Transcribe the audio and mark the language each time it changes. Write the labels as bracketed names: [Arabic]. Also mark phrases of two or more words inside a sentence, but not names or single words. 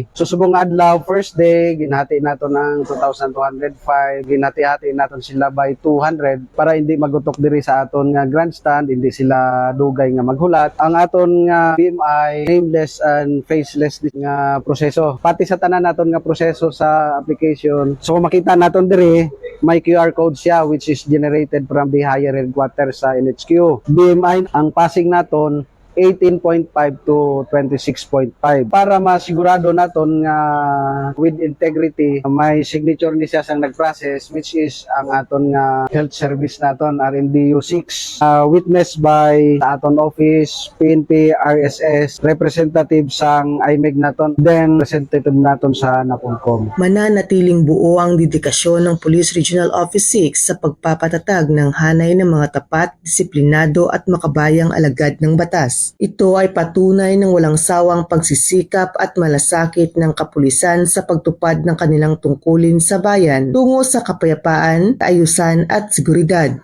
[Hiligaynon] So subong adlaw, [English] first day, [Hiligaynon] ginhati naton ng 2,205, ginhati-hati naton sila by 200 para hindi magutok diri sa aton nga grandstand, hindi sila dugay nga maghulat. Ang aton nga BMI, [English] nameless and faceless [Hiligaynon] nga proseso. Pati sa tanan naton nga proseso sa application. So kung makita naton diri, may QR code siya [English] which is generated from the higher headquarters [Hiligaynon] sa NHQ. BMI, ang passing naton 18.5 to 26.5 para masigurado naton nga [English] with integrity [Hiligaynon] may signature ni siya sang nag-process [English] which is [Hiligaynon] ang aton nga health service naton RMDU 6 [English] witnessed by [Hiligaynon] aton office, PNP, RSS, representative sang IMEG naton, then representative naton sa NAPOLCOM. [Filipino] Mananatiling buo ang dedikasyon ng Police Regional Office 6 sa pagpapatatag ng hanay ng mga tapat, disiplinado at makabayang alagad ng batas. Ito ay patunay ng walang sawang pagsisikap at malasakit ng kapulisan sa pagtupad ng kanilang tungkulin sa bayan tungo sa kapayapaan, kaayusan at seguridad.